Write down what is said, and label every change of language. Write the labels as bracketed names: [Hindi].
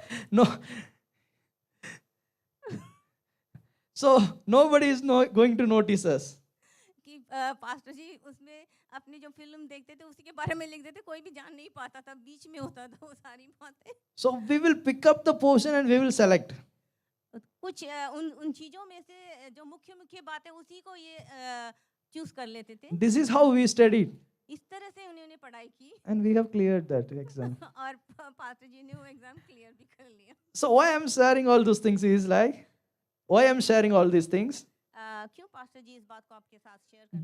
[English] No. So nobody is going to notice us. [Hindi] कि pastor जी उसमें अपनी जो फिल्म देखते थे उसी के बारे में लिख देते, कोई भी जान नहीं पाता था, बीच में होता था वो सारी बातें। [English] So we will pick up the portion and we will select. [Hindi] कुछ उन चीजों में से जो मुख्य बातें उसी को ये चूज कर लेते थे। [English] This is how we studied. [Hindi] इस तरह से उन्होंने पढ़ाई की। [English] And we have cleared that exam. [Hindi] और पास्टर जी ने वो एग्जाम क्लियर भी कर लिया। [English] So why I'm sharing all those things is like, why I'm sharing all these things? [Hindi] क्यों पास्टर जी इस बात को आपके साथ शेयर करना?